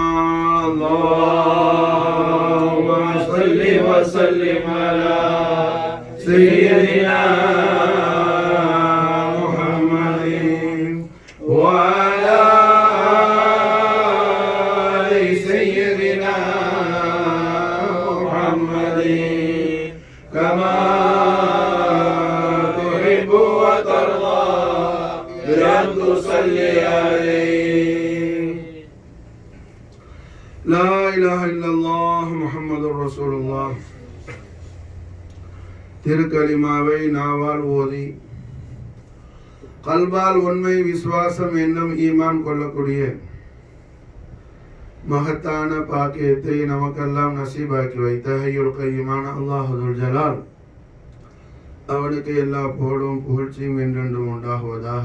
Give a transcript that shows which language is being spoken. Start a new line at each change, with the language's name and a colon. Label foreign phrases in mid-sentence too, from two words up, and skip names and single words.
Arabic: اللهم صل وسلم على سيدنا محمد وعلى آل سيدنا محمد كما تحب وترضى بأن تصلي عليه. لا إله إلا الله محمد رسول الله.
Tamil: திருக்கலிமாவை நாவால் ஓதி கல்பால் உண்மை விசுவாசம் என்னும் ஈமான் கொள்ளக்கூடிய மகத்தான பாக்கியத்தை நமக்கெல்லாம் நசீபாக்கி வைத்த
Arabic: الحي القيوم الله ذو الجلال
Tamil: அவனுக்கு எல்லா புகழும் புகழ்ச்சியும் என்றென்றும் உண்டாகுவதாக.